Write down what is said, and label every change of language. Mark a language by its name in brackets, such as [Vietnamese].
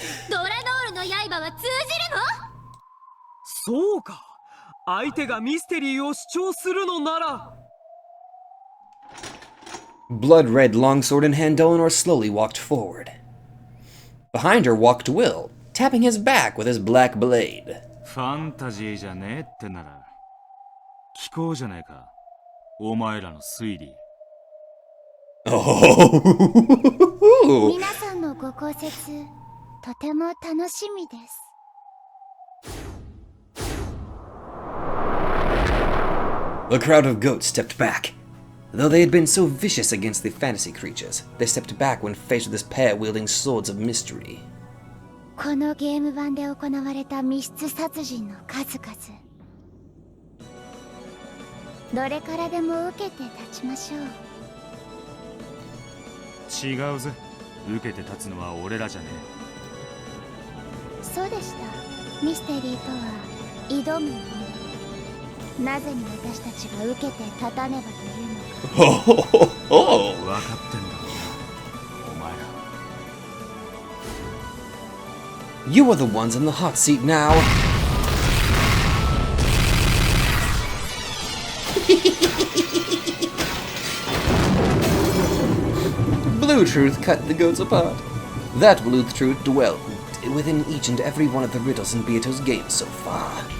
[Japanese] ドラノールの刃は通じるの？そうか。相手がミステリーを主張するのなら。 [English] Blood-red longsword in hand, Eleanor slowly walked forward. Behind her walked Will, tapping his back with his black blade. [Japanese] ファンタジーじゃねえってなら聞こうじゃねえか、お前らの推理。皆さんのご考説、とても楽しみです。 [English] The crowd of goats stepped back. Though they had been so vicious against the fantasy creatures, they stepped back when faced with this pair wielding swords of mystery. [Japanese] このゲーム版で行われた密室殺人の数々、どれからでも受けて立ちましょう。違うぜ、受けて立つのは俺らじゃねえ。そうでした。ミステリーとは挑むもの。なぜに私たちが受けて立たねばというのか。分かってんだろうな、お前ら。 [English] You are the ones in the hot seat now. Blue Truth cut the goats apart. That Blue Truth dwelled within each and every one of the riddles in Beato's games so far.